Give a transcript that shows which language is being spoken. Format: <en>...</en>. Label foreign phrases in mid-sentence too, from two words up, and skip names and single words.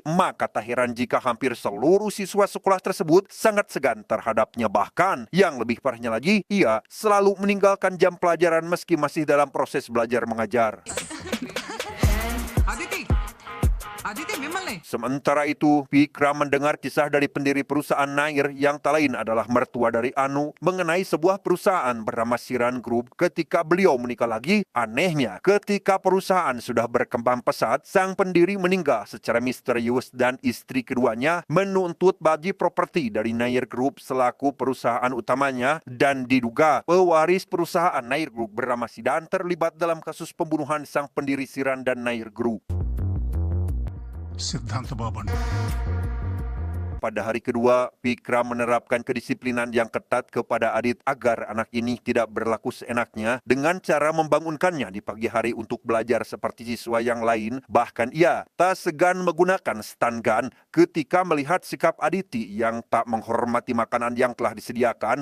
<id>Maka tak heran jika hampir seluruh siswa sekolah tersebut sangat segan terhadapnya. Bahkan, yang lebih parahnya lagi, ia selalu meninggalkan jam pelajaran meski masih dalam proses belajar mengajar. అదితి</id> <te>Aditi mimmల్ని</te> <id>Sementara itu, Vikram mendengar kisah dari pendiri perusahaan Nair yang tak lain adalah mertua dari Anu mengenai sebuah perusahaan bernama Siran Group ketika beliau menikah lagi. Anehnya, ketika perusahaan sudah berkembang pesat, sang pendiri meninggal secara misterius dan istri keduanya menuntut bagi properti dari Nair Group selaku perusahaan utamanya dan diduga pewaris perusahaan Nair Group bernama Sidan terlibat dalam kasus pembunuhan sang pendiri Siran dan Nair Group.</id> <te>సిద్ధాంత బాబు అండి</te> <id>Pada hari kedua, Vikram menerapkan kedisiplinan yang ketat kepada Adit agar anak ini tidak berlaku seenaknya dengan cara membangunkannya di pagi hari untuk belajar seperti siswa yang lain. Bahkan ia tak segan menggunakan stun gun ketika melihat sikap Aditi yang tak menghormati makanan yang telah disediakan.</id>